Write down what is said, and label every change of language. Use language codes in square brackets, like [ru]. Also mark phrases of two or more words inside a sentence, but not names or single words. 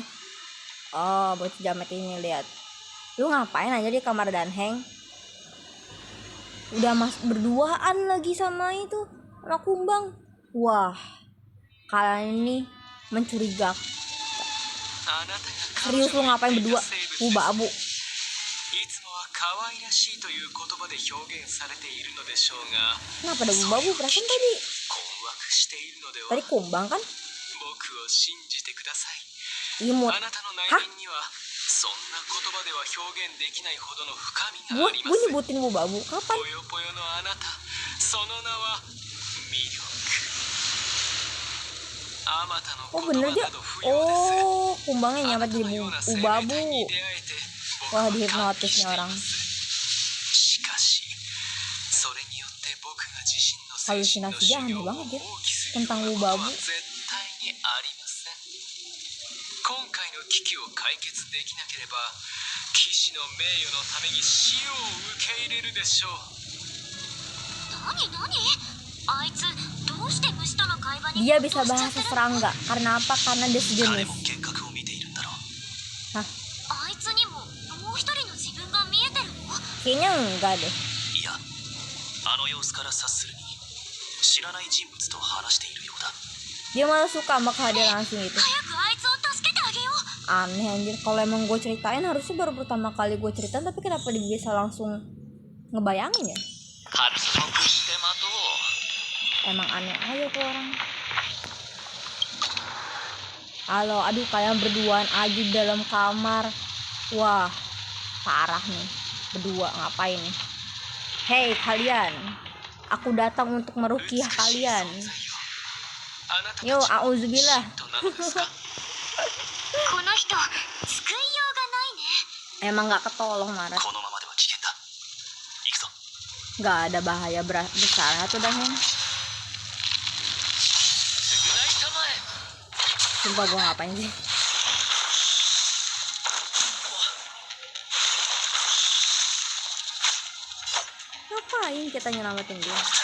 [id] Oh, buat jamet ini lihat. Lu ngapain aja di kamar Danheng? Udah berduaan lagi sama itu, sama Kumbang. Wah, kalian ini mencurigakan. Serius lu ngapain berdua? Babu. [ja] いつもは可愛らしいという言葉で表現されているのでしょうが、 [id] Kenapa ada babu? Perasaan tadi [ja] 困惑しているのでは。 [id] tadi Kumbang kan? [ja] 僕を信じてください。 [id] Imut. [ja] あなたの内面にはそんな言葉では表現できないほどの深みがありま [id] Gue [ja] す。 [id] nyebutin babu. Kapan? [ja] ぽよぽよのあなた、その名は魅力。あまたの [id] Oh [ja] 言 [id] bener [ja] 葉 [id] aja. [ja] など不要です。 [id] Oh, Kumbangnya nyampe [ja] あなた [id] jadi [ja] のような生命 [id] babu. [ja] 体に出会えて、 [id] Wah, [ja] 僕は感激 [id] dihipnotis [ja] してい [id] nih [ja] ま [id] orang. [ja] す。しかし、それによって僕が自身の精神の [id] Halusinasi [ja] 修 [id] dia [ja] 行 [id] aneh [ja] を [id] banget [ja] 放 [id] ya [ja] 棄するよう [id] tentang [ja] なこと [id] babu. [ja] は絶対にありません。今回の危機を解決できなければ、騎士の名誉のために死を受け入れるでしょう。何あいつどうして虫との会話に [id] Dia bisa [ja] 没頭しちゃ [id] bahasa [ja] ってるの？ [id] serangga. Karena apa? Karena dia [ja] 彼 [id] sejenis. [ja] も幻覚を見ているんだろう。 [id] Hah? [ja] あいつにももう一人の自分が見えてるの？ [id] Kayaknya enggak deh. [ja] いや、あの様子から察するに知らない人物と話しているようだ。 [id] Dia malah suka sama kehadiran langsung itu. [ja] 早くあいつを助けてあげよう。 [id] Aneh anjir. Kalau emang gue ceritain harusnya baru pertama kali gue ceritain. Tapi kenapa dia bisa langsung ngebayangin ya? Emang aneh aja tuh orang. Halo, aduh kalian berduaan aja di dalam kamar. Wah, parah nih. Berdua ngapain nih? Hei kalian, aku datang untuk meruqyah kalian. Yo, auzubillah. [ja] この人救いようがないね。 [id] Emang nggak ketolong Maret. [ja] このままでは危険だ。行くぞ。 [id] Nggak ada bahaya besar atau dah yang. Sumpah gue ngapain sih? Ngapain kita nyelamatin dia?